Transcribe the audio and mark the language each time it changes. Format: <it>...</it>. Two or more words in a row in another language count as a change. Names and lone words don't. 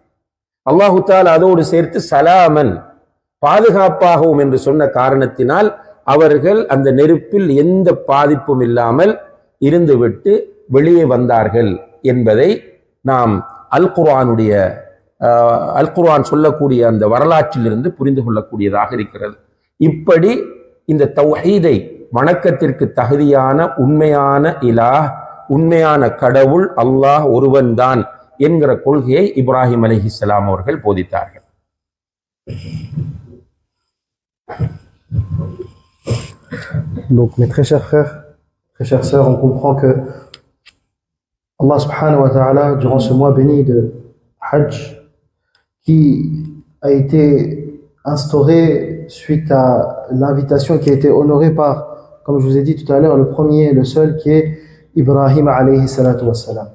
<ar>الله تعالى</ar> <ta>அதோடு சேர்த்து சலாமன், பாதுகாப்பாகவும் என்று சொன்ன காரணத்தினால் அவர்கள் அந்த நெருப்பில் எந்த பாதிப்பும் இல்லாமல் இருந்துவிட்டு வெளியே வந்தார்கள் என்பதை நாம்</ta> <ar>ال قرآن</ar> <ta>சொல்லக்கூடிய அந்த வரலாற்றிலிருந்து புரிந்து கொள்ளக்கூடியதாக இருக்கிறது. இப்படி இந்த தௌஹீதை, வணக்கத்திற்கு தகுதியான உண்மையான இலாஹ், உண்மையான கடவுள் அல்லாஹ் ஒருவன்தான் என்கிற கொள்கையை இப்ராஹிம் அலைஹிஸ்ஸலாம் அவர்கள் போதித்தார்கள்.</ta> <fr>Donc mes très chers frères, très chères sœurs, on comprend que</fr> <ar>الله سبحانه وتعالى,</ar> <fr>durant ce mois béni de Hajj, qui a été instauré suite à l'invitation qui a été honorée par, comme je vous ai dit tout à l'heure, le premier et le seul qui est Ibrahim</fr> <ar>عليه الصلاة والسلام.</ar>